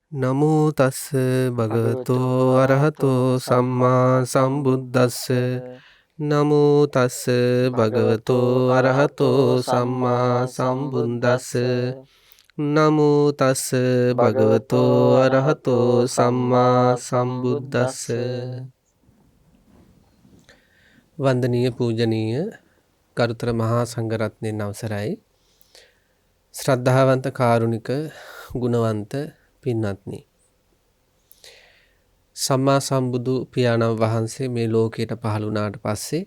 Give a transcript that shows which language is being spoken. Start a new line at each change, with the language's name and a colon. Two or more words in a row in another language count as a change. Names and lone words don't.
Pali: නමෝ තස්ස භගවතෝ අරහතෝ සම්මා සම්බුද්දස්ස නමෝ තස්ස භගවතෝ අරහතෝ සම්මා සම්බුද්දස්ස නමෝ තස්ස භගවතෝ අරහතෝ සම්මා සම්බුද්දස්ස.
Sinhala: වන්දනීය පූජනීය ගරුතර මහා සංඝරත්නයන් අවසරයි. ශ්‍රද්ධාවන්ත කාරුණික ගුණවන්ත පින්වත්නි, සම්මා සම්බුදු පියාණන් වහන්සේ මේ ලෝකයට පහළ වුණාට පස්සේ